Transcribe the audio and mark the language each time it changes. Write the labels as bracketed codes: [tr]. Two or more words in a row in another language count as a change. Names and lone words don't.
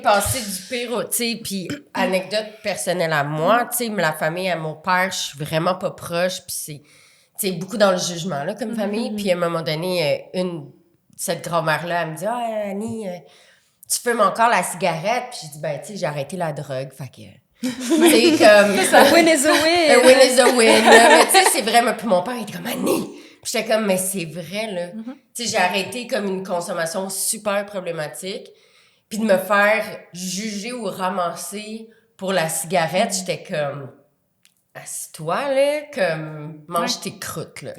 [fr] t'es passé du pire, tu sais, puis anecdote personnelle à moi, tu sais, mais la famille à mon père, je suis vraiment pas proche, puis c'est, tu sais, beaucoup dans le jugement, là, comme famille, puis à un moment donné, cette grand-mère-là, elle me dit « Ah, Annie, tu fumes encore la cigarette? » Puis j'ai dit « Ben, tu sais, j'ai arrêté la drogue, fait que... » C'est comme... [en] A win is a win! A win is a win, [fr] là. Mais tu sais, c'est vrai, puis mon père, il était comme « Annie! » Puis j'étais comme « Mais c'est vrai, là. Tu sais, j'ai arrêté comme une consommation super problématique. Puis de me faire juger ou ramasser pour la cigarette, j'étais comme... Assis-toi, là, comme... Mange tes croûtes, là.